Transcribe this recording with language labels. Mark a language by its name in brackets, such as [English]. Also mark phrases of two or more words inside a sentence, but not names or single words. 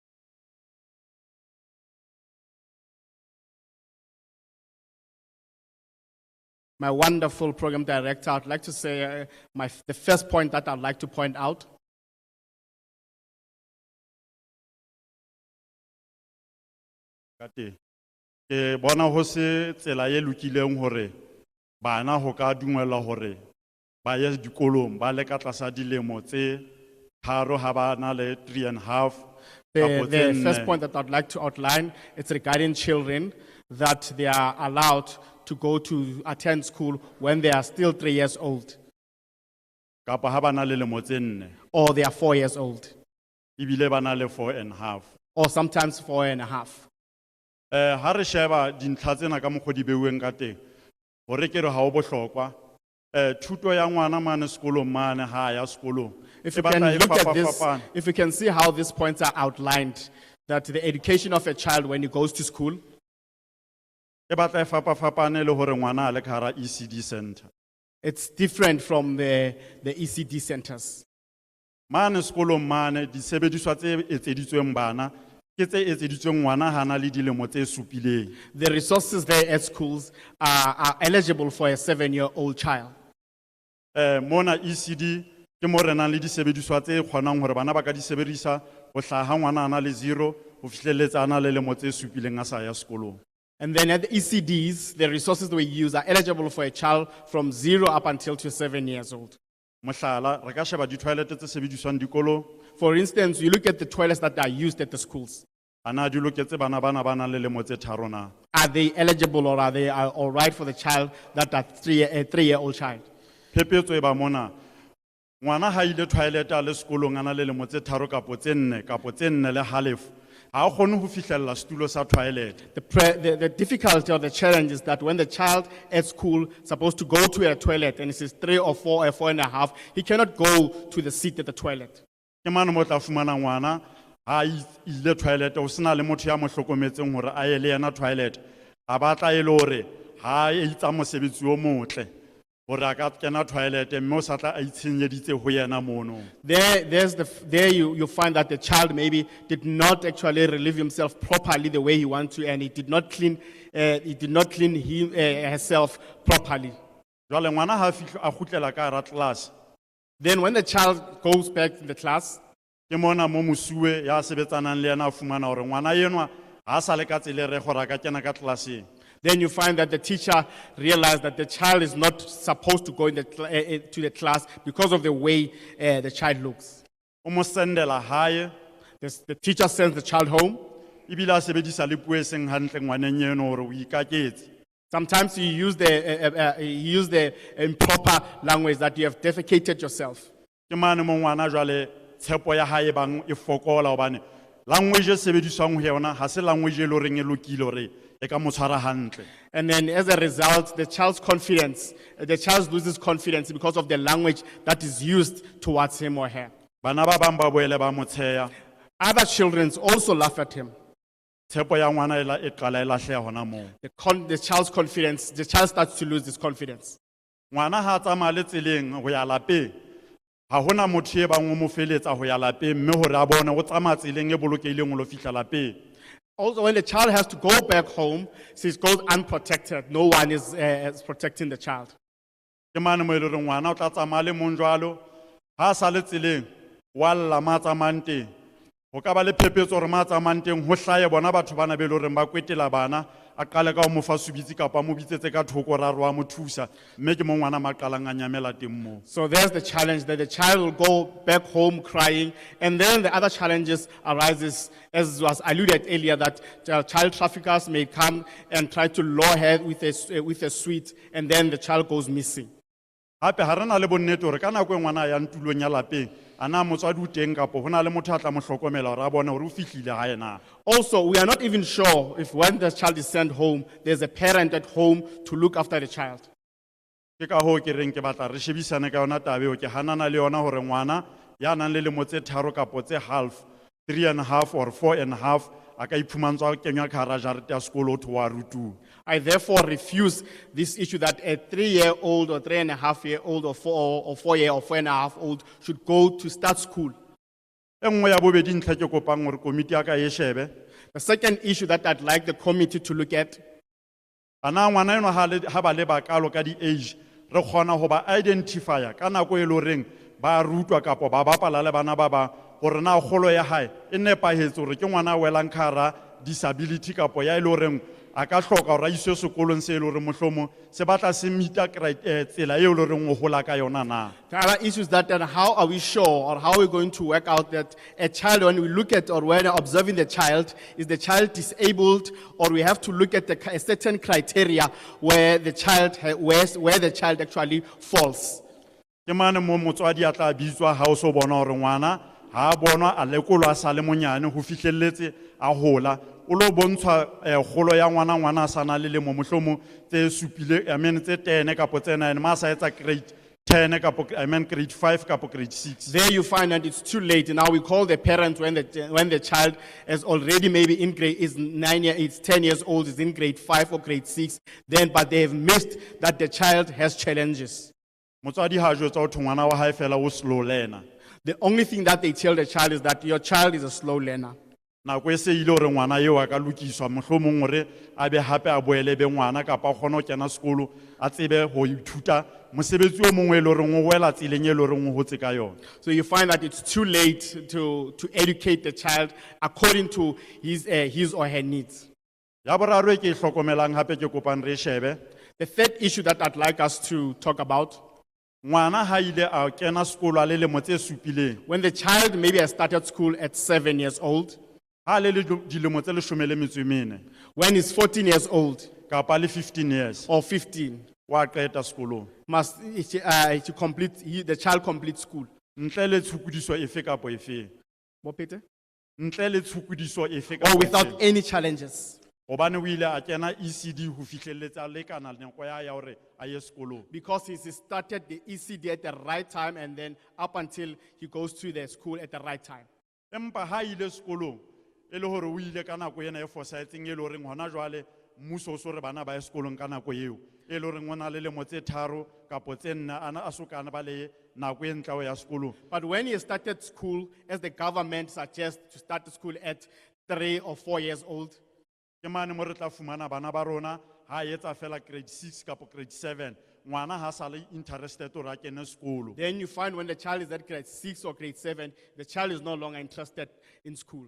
[English] My wonderful program director, I'd like to say the first point that I'd like to point out Kate, [Southern Sotho] ke bona ho se tsela e lokileng hore bana ho ka dumela hore ba ye dikolong ba le ka tlasa dilemo tse tharo ha ba na le 3.5. [English] The first point that I'd like to outline, it's regarding children, that they are allowed to go to attend school when they are still 3 years old, [Southern Sotho] Kapa ha ba na le lemo tse 4, [English] or they are 4 years old, [Southern Sotho] ibile ba na le 4.5. [English] or sometimes 4.5. [Southern Sotho] Ha re sheba dintlha tsena ka mokgo di beuweng ka teng, hore ke re ha o bohlokwa, thuto ya ngwana mane sekolong mane ha ya sekolong. [English] If [Southern Sotho] E [English] you can [Southern Sotho] batla e [English] look at this, [Southern Sotho] fapafapane. [English] if you can see how these points are outlined, that the education of a child when he goes to school, [Southern Sotho] E batla e fapafapane le hore ngwana a le ka hara [English] ECD center. it's different from the ECD centers. [Southern Sotho] Mane sekolong mane disebediswa tse etseditsweng bana ke tse etseditsweng ngwana ha na le dilemo tse supileng. [English] The resources there at schools are eligible for a 7-year-old child. [Southern Sotho] Mona ECD ke mo re nang le disebediswa tse kgonang hore bana ba ka di sebedisa ho hlaha ngwana a na le 0 ho fihleletsa a na le lemo tse supileng a sa ya sekolong. [English] And then at the ECDs, the resources we use are eligible for a child from 0 up until to 7 years old. [Southern Sotho] Mohlala re ka sheba di-toilet tse sebediswang dikolong, [English] For instance, you look at the toilets that are used at the schools. [Southern Sotho] ana di loketse bana bana ba nang le lemo tse tharo na. [English] Are they eligible, or are they all right for the child that are a 3-year-old child? [Southern Sotho] Phephetso e ba mona ngwana ha ile toilet a le sekolong a na le lemo tse tharo kapo tse 4 le halofo, ha o kgone ho fihlella setulo sa toilet. [English] The difficulty or the challenge is that when the child at school supposed to go to a toilet and he says 3 or 4 or 4.5, he cannot go to the seat at the toilet. [Southern Sotho] Ke mane mo tla fumana ngwana ha ile toilet o sena le motho ya mo hlokometseng hore a ye le yena toilet, a batla e le hore ha e itsa mosebetsi o motle hore a ka kena toilet mme o sa tla a itshenyeditse ho yena mono. [English] There you find that the child maybe did not actually relieve himself properly the way he wants to, and he did not clean herself properly. [Southern Sotho] Jwale ngwana ha fihla a kgutlela ka hara class, [English] Then when the child goes back in the class, [Southern Sotho] ke mona mo mosuwe ya sebetsanang le yena a fumana hore ngwana enwa ha sa le ka tsela e re gore a ka kena ka classeng. [English] then you find that the teacher realized that the child is not supposed to go in to the class because of the way the child looks. [Southern Sotho] O mo sendela hae, [English] The teacher sends the child home. [Southern Sotho] ebile a sebedisa le puo e seng hantle ngwaneng eno hore o ikaketse. [English] Sometimes you use the improper language that you have defecated yourself. [Southern Sotho] Ke mane mo ngwana jwale tshepo ya hae bang e fokola hobane language e sebediswang ho yona ha se language e le horeng e lokile hore e ka mo tshwara hantle. [English] And then as a result, the child loses confidence because of the language that is used towards him or her. [Southern Sotho] Bana ba bang ba boele ba mo tsheya, [English] Other children also laugh at him. [Southern Sotho] tshepo ya ngwana e qala e lahleha hona moo. [English] The child starts to lose his confidence. [Southern Sotho] Ngwana ha tsamaya le tseleng ho ya lapeng, ha hona motho e bang o mo feletsa ho ya lapeng mme hore a bone o tsamaya tseleng e bolokehileng ho lo fihla lapeng. [English] Also, when the child has to go back home, since he goes unprotected, no one is protecting the child. [Southern Sotho] Ke mane mo e le hore ngwana o tla tsamaya le mong jwalo, ha a sa le tseleng wa lla ma tsamayang teng, Ho ka ba le phephetso hore ma tsamayang teng ho hlaye bona batho bana be le horeng ba kwetela bana, a qale ka ho mo fa subitsi kapa mo bitsetse ka thoko ra re wa mo thusa, mme ke mo ngwana ma qalang a nyamela teng moo. [English] So there's the challenge that the child will go back home crying, and then the other challenges arises, as was alluded earlier, that child traffickers may come and try to lure her with a sweet, and then the child goes missing. [Southern Sotho] Hape ha re na le bonnete hore ka nako e ngwana a yang tulong ya lapeng, a na motswadi o teng kapo ho na le motho a tla mo hlokomela hore a bone hore o fihlile hae na. [English] Also, we are not even sure if when the child is sent home, there's a parent at home to look after the child. [Southern Sotho] Ke ka hoo ke reng ke batla re shebisane ka yona taba eo, ke hanana le yona hore ngwana ya nang le lemo tse tharo kapo tse half, 3.5 or 4.5, a ka iphumantswa kenywa ka hara jarete ya sekolo ho thwe wa rutuwa. [English] I therefore refuse this issue that a 3-year-old or 3.5-year-old or 4-year or 4.5-old should go to start school. [Southern Sotho] E nngwe ya bobedi ntlha ke kopang hore komiti ya ka e shebe, [English] The second issue that I'd like the committee to look at, [Southern Sotho] ana ngwana eno ha ba le bakalo ka di-age, re kgona ho ba identifier ka nako e le horeng ba rutwa kapo ba bapala le bana ba bang, hore na kgolo ya hae e nepahetse hore ke ngwana a welang ka hara disability kapo ya e le horeng a ka hloka hore a iswe sekolong se e le hore mohlomong se batla se meeta tsela eo e le horeng o hola ka yona na. [English] the other issues that then how are we sure or how are we going to work out that a child, when we look at or when observing the child, is the child disabled, or we have to look at a certain criteria where the child, where the child actually falls. [Southern Sotho] Ke mane mo motswadi a tla bitswa ha o so bona hore ngwana ha a bonwa a lekolwa a sa le monyane ho fihlelletse a hola, o lo bontshwa kgolo ya ngwana a sa na le lemo mohlomong tse supile, tse 10 kapo tse 9, ma sa etsa grade 10 kapo grade 5 kapo grade 6. [English] There you find that it's too late. Now we call the parent when the child is already maybe in grade, is 10 years old, is in grade 5 or grade 6, but they have missed that the child has challenges. [Southern Sotho] Motswadi ha jwetsa ho thwe ngwana wa hae fela o [English] slow learner. The only thing that they tell the child is that your child is a slow learner. [Southern Sotho] Nako e se ile hore ngwana eo a ka lokiswa mohlomong hore a be hape a boele be ngwana kapa a kgone ho kena sekolo a tsebe ho ithuta mosebetsi o mongwe e le horeng o wela tseleng e le horeng o hotse ka yona. [English] So you find that it's too late to educate the child according to his or her needs. [Southern Sotho] Ya boraro e ke e hlokomelang hape ke kopang re shebe, [English] The third issue that I'd like us to talk about, [Southern Sotho] ngwana ha ile a kena sekolo a le lemo tse supileng, [English] when the child maybe has started school at 7 years old, [Southern Sotho] ha le dilemo tse 14, [English] when he's 14 years old [Southern Sotho] kapa le 15 years, [English] or 15, [Southern Sotho] wa qeta sekolong. [English] the child complete school. [Southern Sotho] Ntle le tshukudiso efe kapo efe. Ntle le tshukudiso efe [English] Or [Southern Sotho] kapo [English] without [Southern Sotho] efe. [English] any challenges. [Southern Sotho] Hobane o ile a kena ECD ho fihlelletsa lekana nako ya hore a ye sekolong. [English] Because he started the ECD at the right time and then up until he goes to the school at the right time. [Southern Sotho] Empa ha ile sekolong e le hore o ile ka nako ena e fosahetseng e le horeng hona jwale mmuso o so re bana ba ye sekolong ka nako eo e le horeng o na le lemo tse 3 kapo tse 4 ana a sokana ba le nako e ntla ya sekolong. [English] But when he started school, as the government suggests to start the school at 3 or 4 years old, [Southern Sotho] Ke mane mo re tla fumana bana ba rona ha etsa fela grade 6 kapo grade 7, ngwana ha sa le interested hore a kene sekolo. [English] then you find when the child is at grade 6 or grade 7, the child is no longer interested in school.